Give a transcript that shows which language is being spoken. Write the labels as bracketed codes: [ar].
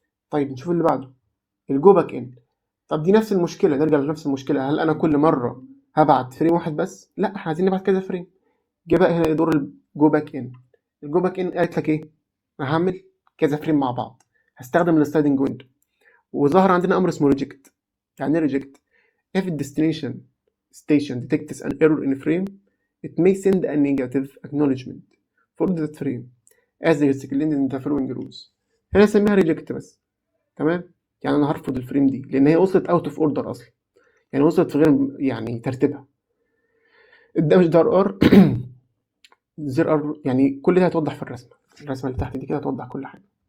[ar] طيب نشوف اللي بعده، الجو باك ان. طب دي نفس المشكله، نرجع لنفس المشكله، هل انا كل مره هبعت فريم واحد بس؟ لا، احنا عايزين نبعت كذا فريم. جه بقى هنا دور الجو باك ان. الجو باك ان قالت لك ايه؟ انا هعمل كذا فريم مع بعض، هستخدم السلايدنج ويندو، وظهر عندنا امر اسمه ريجكت. يعني ايه ريجكت؟ [en] if the destination station detects an error in a frame it may send a negative acknowledgement for that frame as explained in the following rules. [ar] هنا اسميها ريجكت بس، تمام؟ يعني انا هرفض الفريم دي لان هي وصلت اوت اوف اوردر اصلا، يعني وصلت في غير يعني ترتيبها. الدمج دار ار زر ار، يعني كل ده هيتوضح في الرسمه اللي تحت دي كده هتوضح كل حاجه.